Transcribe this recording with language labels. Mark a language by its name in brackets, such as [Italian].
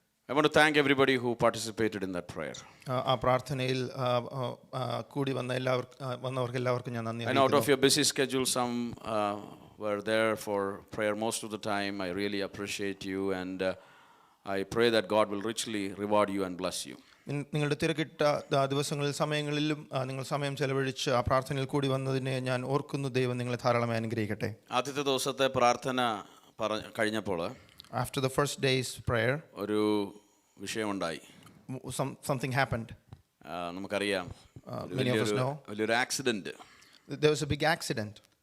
[English] I want to thank everybody who participated in that prayer. [Malayalam] ആ പ്രാർത്ഥനയിൽ കൂടി വന്നവർക്ക് എല്ലാവർക്കും ഞാൻ നന്ദി അറിയിക്കുന്നു. [English] And out of your busy schedule, some were there for prayer most of the time. I really appreciate you, and I pray that God will richly reward you and bless you. [Malayalam] നിങ്ങളുടെ തിരക്കിട്ട ദിവസങ്ങളിൽ സമയങ്ങളിലും നിങ്ങൾ സമയം ചെലവഴിച്ച് ആ പ്രാർത്ഥനയിൽ കൂടി വന്നതിനെ ഞാൻ ഓർക്കുന്നു. ദൈവം നിങ്ങളെ ധാരാളമായി അനുഗ്രഹിക്കട്ടെ. ആദ്യത്തെ ദിവസത്തെ പ്രാർത്ഥന കഴിഞ്ഞപ്പോൾ [English] after the first day's prayer [Malayalam] ഒരു വിഷയമുണ്ടായി. [English] something happened. [Malayalam] നമുക്കറിയാം, [English] many of us know [Malayalam] വലിയൊരു accident. [English] there was a big accident.